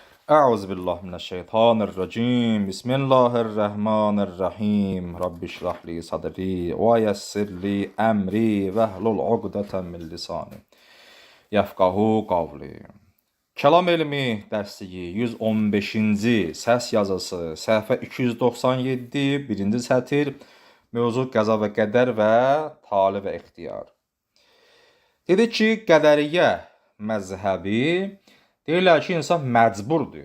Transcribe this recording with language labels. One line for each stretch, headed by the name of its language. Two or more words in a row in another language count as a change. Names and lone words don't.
Arabic: أعوذ بالله من الشيطان الرجيم. بسم الله الرحمن الرحيم. رب اشرح لي صدري ويسر لي أمري واحلل عقدة من لساني يفقهوا قولي.
Azerbaijani: Kəlam elmi dərsliyi 115-ci səs yazısı, səhifə 297, birinci sətir, mövzu qəza və qədər və tali və ixtiyar. Dedi ki, qədəriyyə məzhəbi deyirlər ki, insan məcburdur.